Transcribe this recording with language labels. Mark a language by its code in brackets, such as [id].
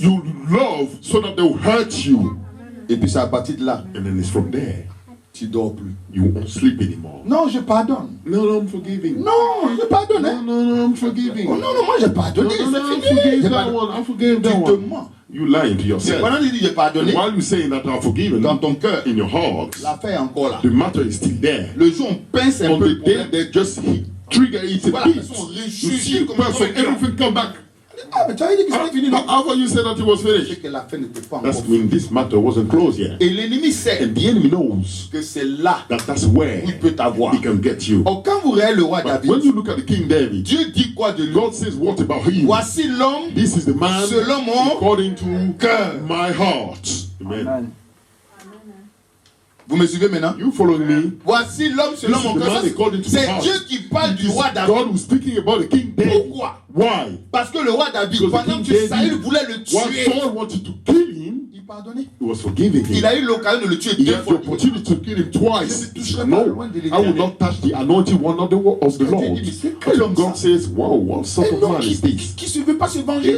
[en] you love so that they will hurt you. [fr] Et puis c'est à partir de là, [en] And then it's from there, [fr] tu dors plus. [en] you won't sleep anymore. [fr] Non, je pardonne. [en] No, I'm forgiving. [fr] Non, je pardonne. [en] No, Hein. no, I'm forgiving. [fr] Oh, non, moi j'ai [en] No, [fr] pardonné, [en] no, no, I [fr] c'est fini. [en] forgave [fr] J'ai [en] that [fr] pardonné. [en] one. I forgave [fr] Tu [en] that [fr] te [en] one. [fr] mens. [en] You lying to [fr] C'est [en] yourself. [fr] pendant que tu dis j'ai pardonné, [en] And while you're saying that I'm forgiven, [fr] dans ton cœur, [en] in your heart, [fr] l'affaire est encore là. [en] the matter is still there. [fr] Le jour où on pince un [en] On [fr] peu le [en] the day [fr] problème, [en] they just trigger it a [fr] voilà, [en] bit, [fr] la personne [en] you [fr] ressuscite [en] see the [fr] comme [en] person, [fr] un [en] everything come back. [fr] Ah, mais tu avais dit que c'était fini, non? [en] After you said that it was [fr] C'est [en] finished, [fr] que l'affaire n'était pas [en] that's [fr] encore [en] mean this matter wasn't closed yet. [fr] Et l'ennemi sait [en] And the enemy knows [fr] que c'est là [en] that that's where [fr] où il peut t'avoir. [en] he can get you. [fr] Or, quand vous regardez le roi [en] But [fr] David, [en] when you look at the King David, [fr] Dieu dit quoi de lui? [en] God says, what about him? [fr] Voici l'homme [en] This is the man [fr] selon mon [en] according to [fr] cœur. [en] my heart. Amen. Amen. [fr] Vous me suivez maintenant? [en] You following me? [fr] Voici l'homme selon [en] This is [fr] mon [en] the [fr] cœur. [en] man according to my [fr] C'est [en] heart. [fr] Dieu qui parle du [en] It is [fr] roi David. [en] God who's speaking about the King David. [fr] Pourquoi? [en] Why? [fr] Parce que le roi David, [en] Because [fr] pendant [en] the [fr] que [en] King [fr] Saül [en] David, [fr] voulait le [en] while [fr] tuer, [en] Saul wanted to kill him, [fr] il pardonnait. [en] he was forgiving him. [fr] Il a eu l'occasion de le tuer [en] He [fr] deux [en] had the [fr] fois. [en] opportunity to kill him twice. [fr] Je ne toucherai pas [en] No, [fr] loin de [en] I will [fr] l'Éternel. [en] not touch the anointed one of the Lord. [fr] Dieu dit, mais c'est quel homme [en] God [fr] ça? [en] says, wow, what sort [fr] Un [en] of [fr] homme [en] man is this? [fr] qui ne veut pas se venger.